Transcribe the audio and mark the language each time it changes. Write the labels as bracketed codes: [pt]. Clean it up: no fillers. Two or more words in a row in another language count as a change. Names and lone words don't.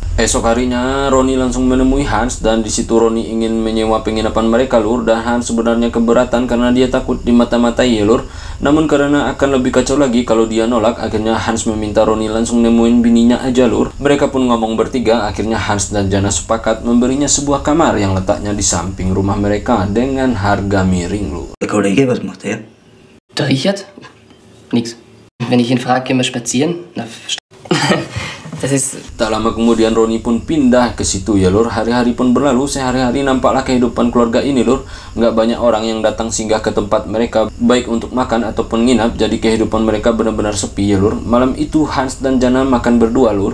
[id] Esok harinya Roni langsung menemui Hans, dan di situ Roni ingin menyewa penginapan mereka lur, dan Hans sebenarnya keberatan karena dia takut dimata-matai ya lur. Namun karena akan lebih kacau lagi kalau dia nolak, akhirnya Hans meminta Roni langsung nemuin bininya aja lur. Mereka pun ngomong bertiga. Akhirnya Hans dan Jana sepakat memberinya sebuah kamar yang letaknya di samping rumah mereka dengan harga miring lur. [de] Der Kollege, was macht er? Der Richard? Nix. Wenn ich ihn frage, gehen wir spazieren? Na, [id] Tak lama kemudian Roni pun pindah ke situ ya lur. Hari-hari pun berlalu, sehari-hari nampaklah kehidupan keluarga ini lur. Nggak banyak orang yang datang singgah ke tempat mereka, baik untuk makan ataupun nginap. Jadi kehidupan mereka benar-benar sepi ya lur. Malam itu Hans dan Jana makan berdua lur.